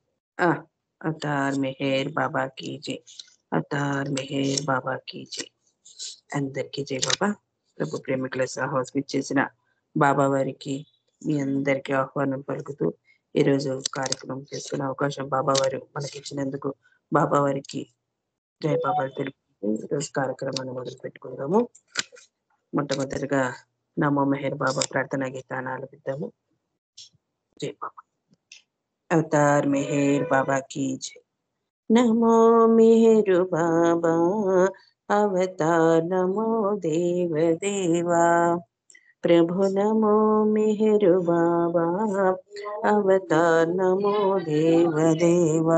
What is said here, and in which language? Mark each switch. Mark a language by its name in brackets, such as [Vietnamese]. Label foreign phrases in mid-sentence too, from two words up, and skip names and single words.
[Hindi] अवतार मेहर बाबा की जय, अवतार मेहर बाबा की जय. [Telugu] అందరికీ జై బాబా. ప్రభు ప్రేమికుల సాహస్ చేసిన బాబా వారికి మీ అందరికీ ఆహ్వానం పలుకుతూ ఈరోజు కార్యక్రమం చేసుకునే అవకాశం బాబా వారు మనకి ఇచ్చినందుకు బాబా వారికి జై బాబా తెలుపుతూ ఈరోజు కార్యక్రమాన్ని మొదలు పెట్టుకుందాము. మొట్టమొదటిగా నమో మెహర్ బాబా ప్రార్థనా గీతాన్ని ఆలపిద్దాము. జై బాబా. అవతార్ మెహర్ బాబా [Hindi] की जय. नमो मेहरु बाबा अवतार, नमो देव देवा. प्रभु नमो मेहरु बाबा अवतार, नमो देव देवा.